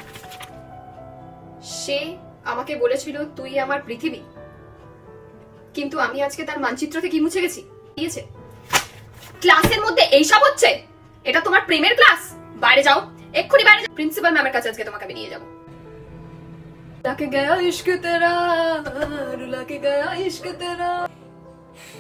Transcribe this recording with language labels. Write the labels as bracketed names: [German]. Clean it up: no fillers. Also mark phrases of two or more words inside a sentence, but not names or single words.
[Bangla] সে আমাকে বলেছিল তুই আমার পৃথিবী, কিন্তু আমি আজকে তার মানচিত্র থেকে মুছে গেছি। দিয়েছে ক্লাসের মধ্যে এইসব হচ্ছে? এটা তোমার প্রেমের ক্লাস? বাইরে যাও, এক্ষুনি বাইরে যাও। প্রিন্সিপাল ম্যামের কাছে আজকে তোমাকে নিয়ে যাবো। [Hindi] लग गया इश्क तेरा, लग गया इश्क तेरा।